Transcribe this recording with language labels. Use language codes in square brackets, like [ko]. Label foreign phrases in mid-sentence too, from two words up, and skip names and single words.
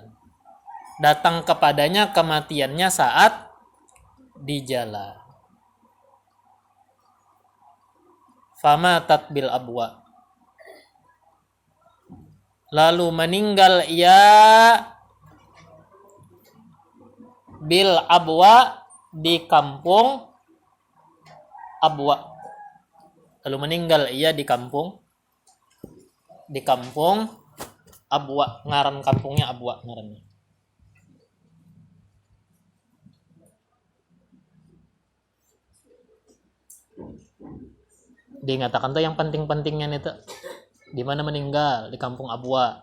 [id] Datang kepadanya kematiannya saat di jalan. [ar] فمات بالأبواء, [id] lalu meninggal ia [ar] بالأبواء, [id] di kampung Abwa. Lalu meninggal ia di kampung Abwa, ngaran kampungnya Abwa ngarannya. Diingatakan tuh yang penting-pentingnya itu di mana meninggal, di kampung Abwa.